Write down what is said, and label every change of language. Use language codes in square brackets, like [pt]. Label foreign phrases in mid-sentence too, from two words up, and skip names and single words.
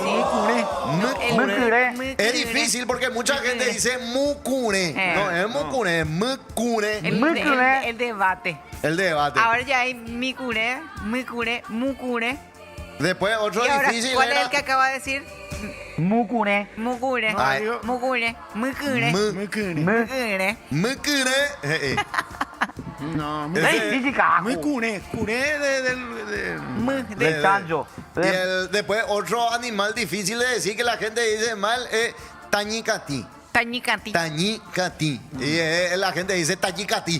[es] Mukure. Mukure. Es difícil porque mucha gente dice mukure. No, es mukure, es mukure. El debate. El debate. Ahora ya hay mukure, mukure. Después otro Y ahora, difícil ¿cuál es era el que acaba de decir? Mukure. Mukure. Ay. Mukure. Mukure. Mukure. Mukure. No, Ese- Es difícil, carajo. muy curé. Curé De chancho. Y después otro animal difícil de decir que la gente dice mal es tañicati. Tañicati. Tañicati. Y la gente dice tañicati.